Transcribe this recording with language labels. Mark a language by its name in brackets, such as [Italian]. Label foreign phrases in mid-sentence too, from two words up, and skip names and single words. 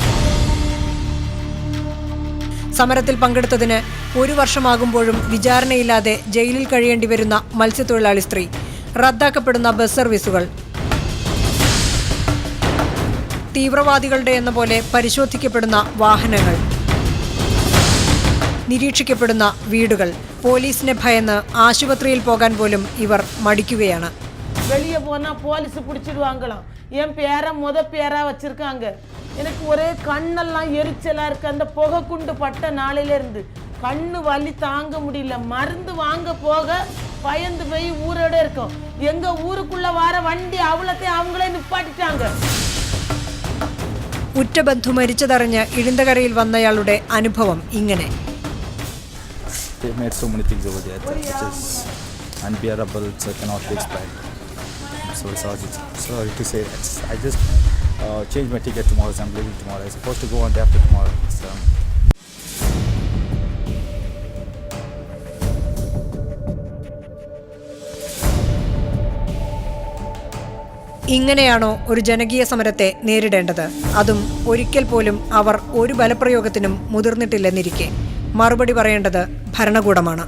[Malayalam] സമരത്തിൽ പങ്കെടുത്തതിന് 1 വർഷമാകുമ്പോഴും വിചാരണയില്ലാതെ ജയിലിൽ കഴിയേണ്ടി വരുന്ന മത്സ്യത്തൊഴിലാളി സ്ത്രീ, റദ്ദാക്കപ്പെടുന്ന ബസ് സർവീസുകൾ, തീവ്രവാദികളുടെ എന്ന പോലെ പരിശോധിക്കപ്പെടുന്ന വാഹനങ്ങൾ, നിരീക്ഷിക്കപ്പെടുന്ന വീടുകൾ, പോലീസിനെ ഭയന്ന് ആശുപത്രിയിൽ പോകാൻ പോലും ഇവർ മടിക്കുകയാണ്. [Tamil] வெளியே போனால் போலீஸ் பிடிச்சிடுவாங்களாம். என் பேரை பேராக வச்சுருக்காங்க. எனக்கு ஒரே கண்ணெல்லாம் எரிச்சலாக இருக்குது. அந்த புகை குண்டு பட்ட நாளிலேருந்து கண்ணு வலி தாங்க முடியல. மருந்து வாங்க போக பயந்து போய் ஊரோட இருக்கோம். எங்கள் ஊருக்குள்ளே வர வண்டி அவ்வளோத்தையும் அவங்களே நிப்பாட்டிட்டாங்க. [Malayalam] ഉറ്റബന്ധു മരിച്ചതറിഞ്ഞ് ഇഴിന്തകരയിൽ വന്നയാളുടെ അനുഭവം ഇങ്ങനെ. [English] They made so many things over there which is unbearable, so cannot be explained. I'm so sorry to say that. I just changed my ticket tomorrow, so I'm leaving tomorrow. I'm supposed to go on day after tomorrow. So. [Malayalam] ഇങ്ങനെയാണോ ഒരു ജനകീയ സമരത്തെ നേരിടേണ്ടത്? അതും ഒരിക്കൽ പോലും അവർ ഒരു ബലപ്രയോഗത്തിനും മുതിർന്നിട്ടില്ലെന്നിരിക്കെ മറുപടി പറയേണ്ടത് ഭരണകൂടമാണ്.